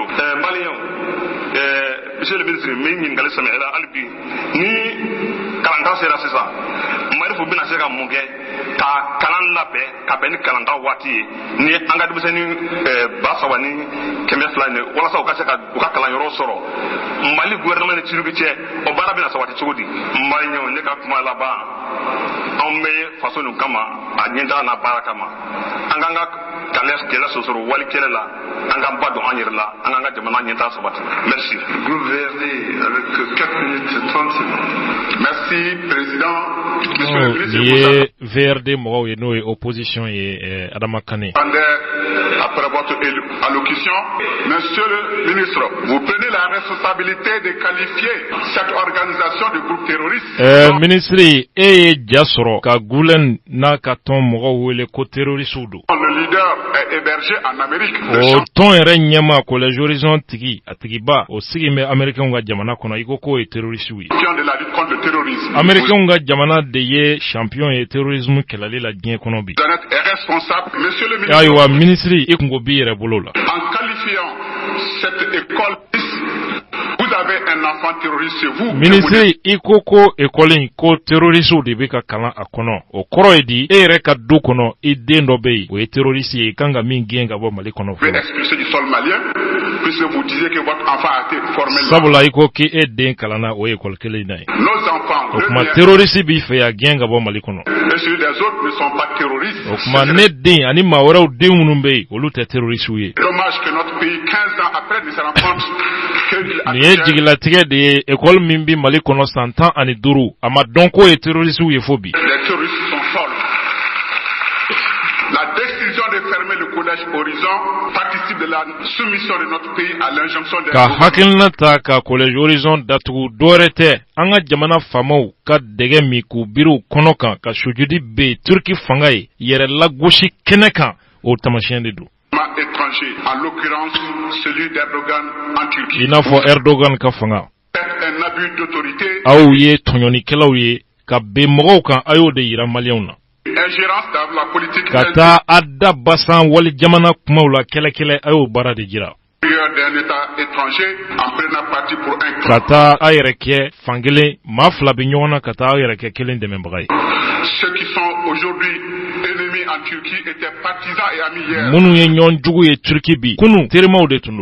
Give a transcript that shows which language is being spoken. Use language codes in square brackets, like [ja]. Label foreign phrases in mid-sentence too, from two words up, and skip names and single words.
[bm] maliyɛnw [fr] monsieur le ministre [bm] n bɛ ɲininkali sɛmɛ e la hali bi ni kalankan sera sisan marifu bɛna se ka mun kɛ ka kalan labɛn ka bɛn ni kalankan waati ye ni an ka denmisɛnnin 3,000 ni 200 ni walasa u ka se ka u ka kalanyɔrɔ sɔrɔ Mali gouvernement ni Tinubu cɛ o baara bɛna sabati cogo di. Maliyɛnw ne ka kuma laban anw bɛ faso nin kama a ɲɛtaga n'a baara kama an k'an ka kɛlɛ sosoro wali kɛlɛ la an k'an ba don an yɛrɛ la an k'an ka jamana ɲɛtaga sabati. [fr] Merci. Groupe VRD avec 4 minutes 30 secondes. Merci président. Monsieur le ministre. [bm] VRD mɔgɔw ye n'o ye opposition ye Adama Kane. [fr] Après votre allocution, monsieur le ministre, vous prenez la responsabilité de qualifier cette organisation de groupe terroriste. [bm] Ministre, e ja sɔrɔ ka gulen n'a ka tɔn mɔgɔw wele ko terroriste do. [fr] Le leader est hébergé en Amérique. [bm] O tɔn yɛrɛ ɲɛma collège horizon tigi a tigiba o sigi bɛ américain ka jamana kɔnɔ i ko k'o ye terroriste ye. [fr] De la lutte contre le terrorisme. [bm] Américain ka jamana de ye champion ye terrorisme kɛlɛli la diɲɛ kɔnɔ bi. [fr] Vous êtes responsable, monsieur le ministre. [bm] Ayiwa ministre i kungo b'i yɛrɛ bolo la. [fr] En qualifiant cette école, vous avez un enfant terroriste chez vous. [bm] Ministre i ko école in ko terroriste de bɛ ka kalan a kɔnɔ o kɔrɔ ye di e yɛrɛ ka du kɔnɔ i den dɔ bɛ yen o ye terroriste ye i kan ka min gɛn ka bɔ Mali kɔnɔ fɔlɔ. [fr] Vous expulsez du sol malien puisque vous disiez que votre enfant a été formé là. [bm] Sabula i ko k'e den kalanna o école kelen na ye. [fr] Nos enfants. [bm] O kuma terroriste b'i fɛ ya gɛn ka bɔ Mali kɔnɔ. [fr] Et celui des autres ne sont pas terroristes. [bm] O kuma ne den ani maa wɛrɛw den minnu bɛ yen olu tɛ terroriste ye. [fr] Dommage que notre pays 15 ans après ne se rend compte que [bm] nin ye jigilatigɛ de ye école min bi Mali kɔnɔ san 15 a ma dɔn k'o ye terroriste ye fo bi. [fr] Les terroristes sont folles. La décision de fermer le collège Horizon participe de la soumission de notre pays à l'injonction des [bm] ka hakilina ta ka collège Horizon datugu dɔwɛrɛ tɛ an ka jamana faamaw ka dɛgɛ min k'u biriw kɔnɔ kan ka sujudi be Turki fanga ye yɛrɛ lagosi kɛnɛ kan o tamasiyɛn de don. [fr] Étranger, en l'occurrence celui d'Erdogan en Turquie. [bm] I n'a fɔ Erdogan ka fanga. [fr] Un abus d'autorité. [bm] Aw ye tɔɲɔnikɛlaw ye ka be mɔgɔw kan a y'o de yira maliyɛnw na. [fr] Ingérence dans la politique [bm] ka taa a da basan wali jamana kumaw la kɛlɛ a y'o baara de jira. [fr] d'un État étranger en prenant parti pour un clan. [bm] ka taa a yɛrɛ kɛ fankelen maa fila bɛ ɲɔgɔn na ka taa a yɛrɛ kɛ kelen dɛmɛbaga ye. [fr] Ceux qui sont aujourd'hui ennemis en Turquie étaient partisans et amis hier. [bm] minnu ye ɲɔgɔn jugu ye Turki bi kunun terimaw de tun don.